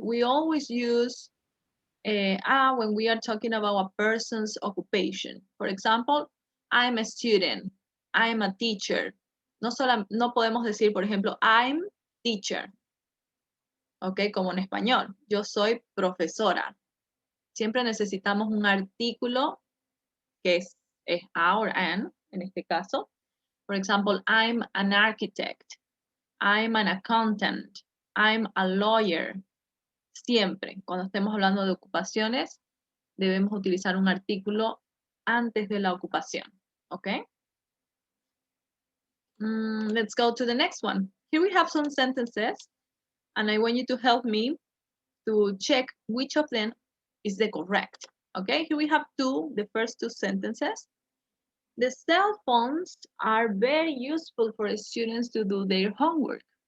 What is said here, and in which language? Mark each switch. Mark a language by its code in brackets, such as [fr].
[en] We always use a when we are talking about a person's occupation. For example, I'm a student, I'm a teacher. [es] No podemos decir, por ejemplo, [en] I'm teacher. [es] Ok, como en español, yo soy profesora. Siempre necesitamos un artículo que es a or an, en este caso. [en] For example, I'm an architect. I'm an accountant. I'm a lawyer. [es] Siempre, cuando estemos hablando de ocupaciones, debemos utilizar un artículo antes de la ocupación. [en] Okay? Let's go to the next one. Here we have some sentences, and I want you to help me to check which of them is the correct. Okay, here we have the first two sentences. The cell phones are very useful for students to do their homework.